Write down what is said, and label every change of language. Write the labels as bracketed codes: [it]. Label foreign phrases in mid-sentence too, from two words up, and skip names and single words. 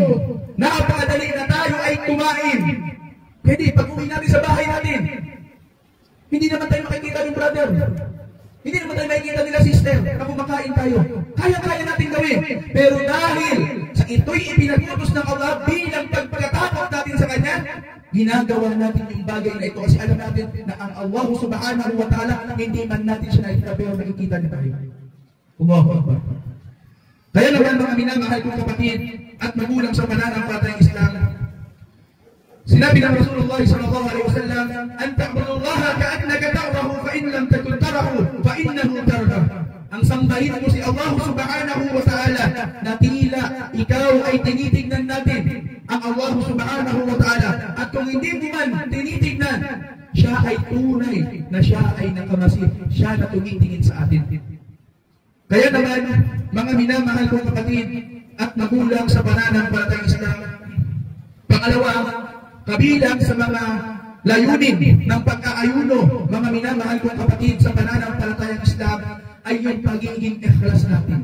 [tl] Napakadali na tayo ay kumain. Pwede, pag uwi natin sa bahay natin, hindi naman tayo makikita ng brother. Hindi naman tayo makikita nila sister na kumakain tayo. Kaya-kaya natin gawin. Pero dahil sa ito'y ipinag-utos ng Allah bilang pagpagatakot natin sa Kanya, ginagawa natin yung bagay na ito kasi alam natin na ang Allah [ar] سبحانه وتعالى [tl] hindi man natin siya nakikita pero nakikita na tayo. [ar] الله أكبر. [tl] Kaya naman mga minamahal kong kapatid at magulang sa pananampalatayang Islam, sinabi ng Rasulullah [ar] صلى الله عليه وسلم, "أن تعبد الله كأنك تراه فإن لم تكن تراه فإنه تراه." [tl] Ang sambahin mo si Allah [ar] سبحانه وتعالى [tl] na tila ikaw ay tinitignan natin ang Allah [ar] سبحانه وتعالى, [tl] at kung hindi mo man tinitignan, siya ay tunay na siya ay nakamasid, siya na tumitingin sa atin. Kaya naman, mga minamahal kong kapatid at magulang sa pananampalatayang Islam, pangalawa, kabilang sa mga layunin ng pag-aayuno, mga minamahal kong kapatid sa pananampalatayang Islam, ay yung pagiging ikhlas natin.